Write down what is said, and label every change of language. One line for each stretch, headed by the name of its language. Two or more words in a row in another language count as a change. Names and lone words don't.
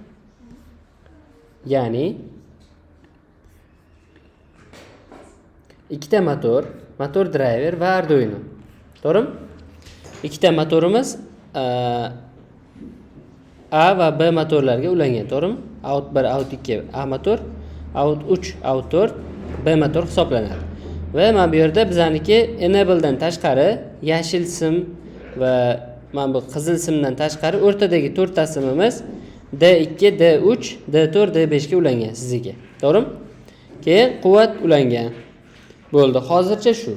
Uzbek: Ya'ni ikkita motor driver va Arduino. To'g'rimi? Ikkita motorimiz A va B motorlarga ulangan, to'g'rimi?
English: Out 1, out 2 A motor, out 3, out 4 B motor
Uzbek: hisoblanadi. Va mana bu yerda bizaniki enable dan tashqari yashil sim va mana bu qizil simdan tashqari o'rtadagi 4 ta simimiz D2, D3, D4, D5 ga ulangan sizga. To'g'rimi? Keyin quvvat ulangan. Bo'ldi, hozircha shu.